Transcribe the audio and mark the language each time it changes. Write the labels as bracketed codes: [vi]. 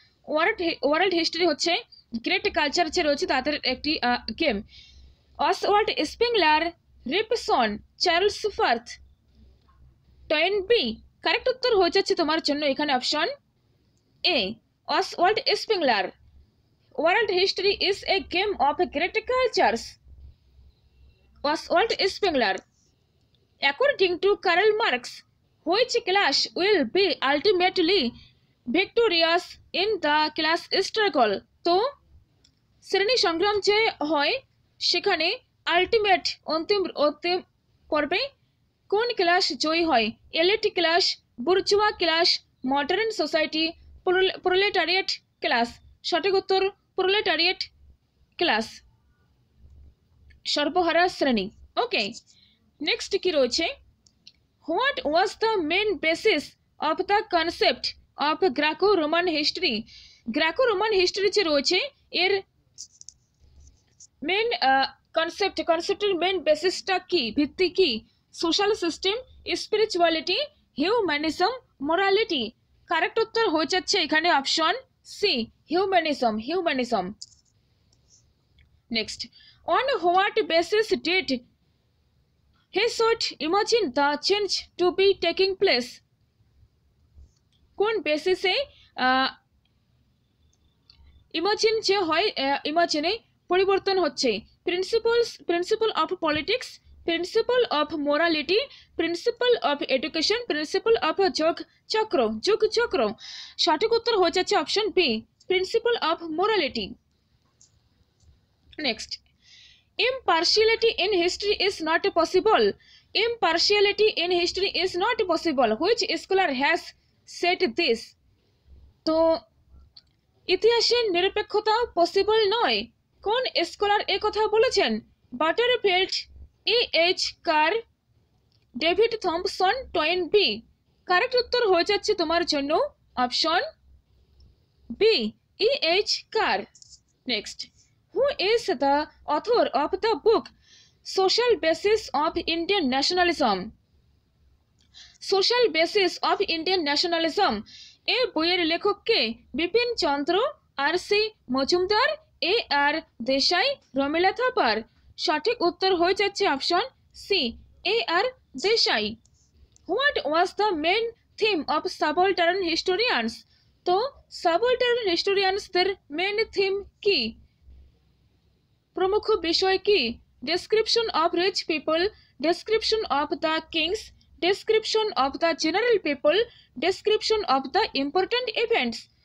[bn] World history হচ্ছে great culture যে রয়েছে তাদের একটি game. Oswald sprinkler, রিপসন, Charles ফার্থ, Toynbee. Correct উত্তর হয়ে যাচ্ছে তোমার জন্য এখানে option A, Oswald sprinkler. [en] World history is a game of great cultures. Oswald Spengler. According to Karl Marx, which class will be ultimately victorious in the class struggle? [bn] তো শ্রেণী সংগ্রাম যে হয় সেখানে আলটিমেট অন্তিম পর্বে কোন ক্লাস জয়ী হয়? [en] Elite class, bourgeois class, modern society, proletariat class. [bn] সঠিক উত্তর প্রোলেটারিয়েট ক্লাস, সর্বহারা শ্রেণী। [en] okay, next [bn] কি রয়েছে? [en] What was the main basis of the concept of Graeco Roman history? [bn] গ্রাকো Roman history যে রয়েছে এর মেন কনসেপ্টের মেন বেসিসটা কি, ভিত্তি কি? [en] Social system, spirituality, humanism, morality. [bn] Correct উত্তর হয়ে যাচ্ছে এখানে option C, humanism. [en] Next, on what basis did Hesiod imagine the change to be taking place? [bn] কোন বেসিসে ইমাজিন যে হয় ইমাজিনে পরিবর্তন হচ্ছে? [en] Principle of politics, principle of morality, principle of education, principle of যুগ চক্র। [bn] সঠিক উত্তর হয়ে যাচ্ছে option B, principal of morality. [en] Next, impartiality in history is not possible. Impartiality in history is not possible. Which scholar has said this? [bn] তো ইতিহাসের নিরপেক্ষতা possible নয়, কোন স্কলার এ কথা বলেছেন? বাটারফিল্ড, এইচ কার, ডেভিড থম্পসন, টয়েনবি। কারেক্ট উত্তর হয়ে যাচ্ছে তোমার জন্য option B, H car. [en] Next, who is the author of the book Social Basis of Indian Nationalism? [bn] Social Basis of Indian Nationalism এ বইয়ের লেখক কে? বিপিন চন্দ্র, আর সি মজুমদার, এ আর দেশাই, রমিলা থাপার। সঠিক উত্তর হয়ে যাচ্ছে option C, A আর Desai. [en] What was the main theme of subaltern historians? [bn] তো subaltern হিস্টোরিয়ানসদের main theme কি, প্রমুখ বিষয় কি? [en] Description of rich people, description of the kings, description of the general people, description of the important events.